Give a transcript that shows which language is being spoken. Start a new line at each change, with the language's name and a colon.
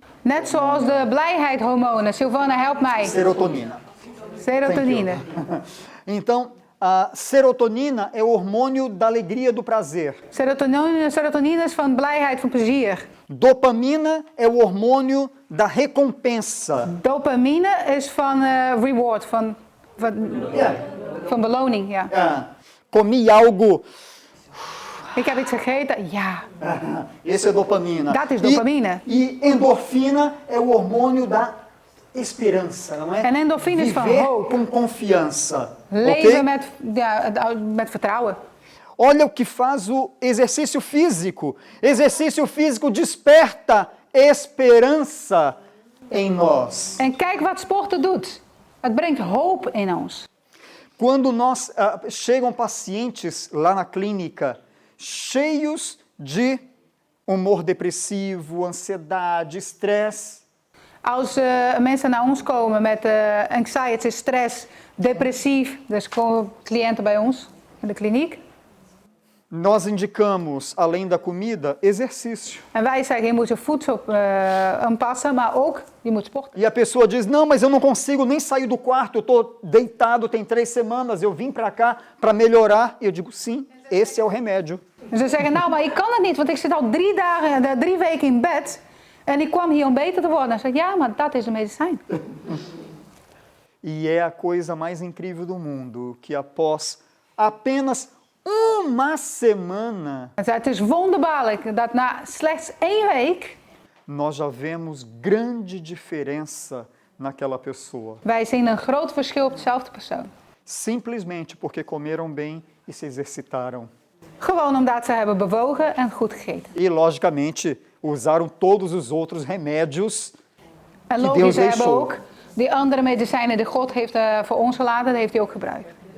Dutch: Net zoals de blijheidhormonen. Silvana, help mij.
Portuguese: Serotonina.
Dutch: Serotonine.
Portuguese: Então, a serotonina é o hormônio da alegria, do prazer.
Dutch: Serotonine is van blijheid, van plezier.
Portuguese: Dopamina é o hormônio da recompensa.
Dutch: Dopamine is van reward, van beloning. Ja.
Portuguese: Comi algo.
Dutch: Ik heb iets gegeten, ja.
Portuguese: Esse é dopamina.
Dutch: Dat is dopamine.
Portuguese: E endorfina é o hormônio da esperança, não é?
Dutch: En endorfine is van
Portuguese: Viver
Dutch: hoop.
Portuguese: com confiança.
Dutch: Leven Ok? met vertrouwen.
Portuguese: Olha o que faz o exercício físico. Exercício físico desperta esperança em nós.
Dutch: En kijk wat sporten doet. Het brengt hoop in ons.
Portuguese: Quando chegam pacientes lá na clínica cheios de humor depressivo, ansiedade, estresse.
Dutch: Als mensen naar ons komen met anxiety, stress, depressief, dus komen cliënten bij ons in de kliniek.
Portuguese: Nós indicamos, além da comida, exercício.
Dutch: En wij zeggen, je moet je voedsel aanpassen, maar ook je moet sporten.
Portuguese: E a pessoa diz, não, mas eu não consigo nem sair do quarto, eu estou deitado, tem 3 semanas, eu vim para cá para melhorar. E eu digo, sim, esse é o remédio.
Dutch: En ze zeggen, nou, maar ik kan het niet, want ik zit al 3 weken in bed. En ik kwam hier om beter te worden. En zei, ja, maar dat is een medicijn.
Portuguese: E é a coisa mais incrível do mundo, que após apenas uma semana,
Dutch: Hij zei, het is wonderbaarlijk dat na slechts 1 week
Portuguese: nós já vemos grande diferença naquela pessoa.
Dutch: wij zien een groot verschil op dezelfde persoon.
Portuguese: Simplesmente porque comeram bem e se exercitaram.
Dutch: Gewoon omdat ze hebben bewogen en goed gegeten.
Portuguese: E, logicamente, usaram todos os outros remédios.
Dutch: En Die logisch,
Portuguese: Deus
Dutch: ze hebben
Portuguese: deixou.
Dutch: ook die andere medicijnen die God heeft voor ons gelaten, die heeft hij ook gebruikt.